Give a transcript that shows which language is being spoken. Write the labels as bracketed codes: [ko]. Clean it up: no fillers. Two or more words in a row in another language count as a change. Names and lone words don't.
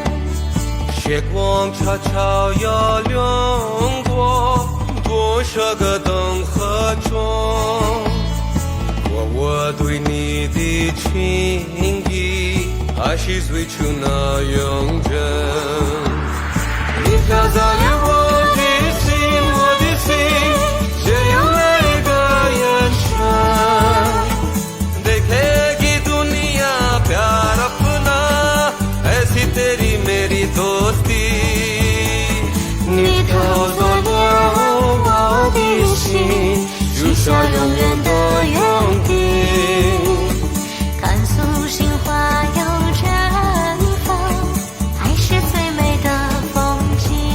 [zh] 月光悄悄摇掠过多少个灯河中，我对你的情意还是最初那样真。你飘在了我的心，我的心，这样每个眼神 [hi] देखेगी दुनिया प्यार अपना ऐसी तेरी मेरी दोस्ती। [zh] 你掏走了我的心，许下永远的约定。看素心花又绽放，爱是最美的风景。